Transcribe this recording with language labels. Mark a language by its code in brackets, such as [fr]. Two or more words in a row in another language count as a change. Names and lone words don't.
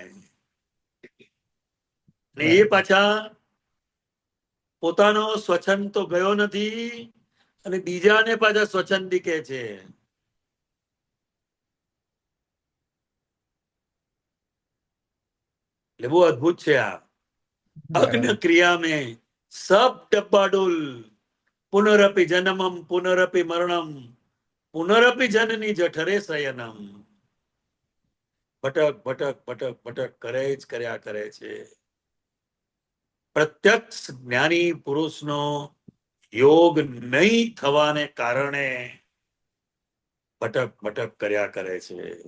[gu] ને એ પાછા પોતાનો સ્વચ્છંદ તો ગયો નથી અને બીજાને પાછા સ્વચ્છંદી કે છે. એટલે બહુ અદભુત છે આ. અગ્ન બરાબર. [hi] ક્રિયા में सब डब्बाडोल, [sa] पुनरपि जन्मम पुनरपि मरणम पुनरपि जननी जठरे शयनम. [gu] ભટક ભટક ભટક ભટક કરે જ કર્યા કરે છે. પ્રત્યક્ષ જ્ઞાની પુરુષનો યોગ નહીં થવાને કારણે ભટક ભટક કર્યા કરે છે.